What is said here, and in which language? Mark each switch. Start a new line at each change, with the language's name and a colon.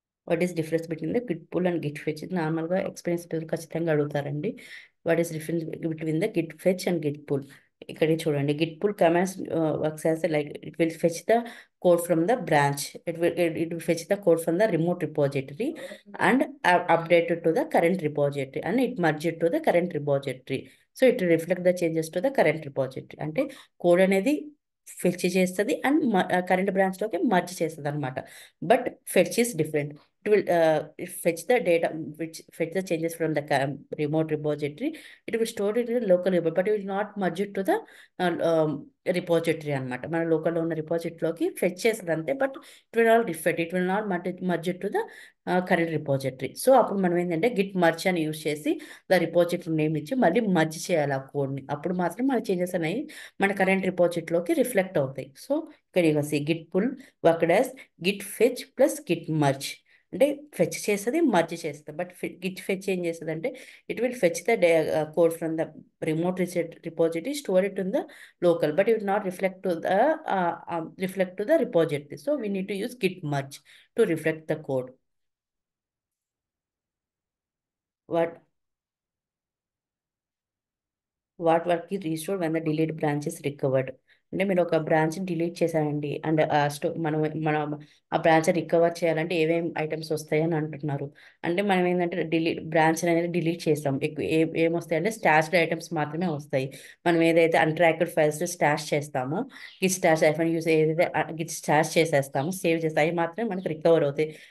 English: What is difference between the git pull and git fetch?
Telugu: నార్మల్గా experience people ఖచ్చితంగా అడుగుతారండి.
English: What is difference between the git fetch and git pull?
Telugu: ఇక్కడ చూడండి,
English: Git pull commands works as like it will fetch the code from the branch. It will fetch the code from the remote repository and update it to the current repository, and it merge it to the current repository. So it will reflect the changes to the current repository.
Telugu: అంటే code అనేది fetch చేస్తుంది and current బ్రాంచ్లోకి merge చేస్తుంది అనమాట.
English: But fetch is different. It will fetch the data, which fetch the changes from the remote repository. It will store it in the local repository, but it will not merge it to the repository అనమాట.
Telugu: మన లోకల్లో ఉన్న రిపోజిటరీలోకి fetch చేస్తుంది అంతే,
English: But it will not reflect, it will not merge to the current repository.
Telugu: So అప్పుడు మనం ఏంటంటే Git merge అని యూజ్ చేసి ద రిపోజిటరీ నేమ్ ఇచ్చి మళ్ళీ మర్జ్ చేయాలి ఆ కోడ్ని. అప్పుడు మాత్రం మన చేంజెస్ అనేవి మన కరెంట్ రిపోజిటరీలోకి రిఫ్లెక్ట్ అవుతాయి.
English: So ఇక్కడ ఇక git pull worked as git fetch plus git merge.
Telugu: అంటే ఫెచ్ చేస్తుంది, మర్జ్ చేస్తుంది. బట్ గిట్ ఫెచ్ ఏం చేస్తుంది అంటే
English: It will fetch the code from the remote repository, store it in the local, but it will not reflect to the repository. So we need to use git merge to reflect the code. What work is restored when the deleted branch is recovered?
Telugu: అంటే మీరు ఒక branch delete చేశారండి, and మనం ఆ branch recover చేయాలంటే ఏమేమి items వస్తాయి అని అంటున్నారు. అంటే మనం ఏంటంటే బ్రాంచ్ అనేది డిలీట్ చేస్తాం. ఎక్కువ ఏమొస్తాయి అంటే స్టాష్డ్ ఐటమ్స్ మాత్రమే వస్తాయి. మనం ఏదైతే అన్ట్రాక్డ్ ఫైల్స్ స్టాష్ చేస్తామో, గిట్ స్టాష్ యూస్ ఏదైతే గిట్ స్టాష్ చేసేస్తామో, సేవ్ చేస్తాం, అవి మాత్రమే మనకి రికవర్ అవుతాయి.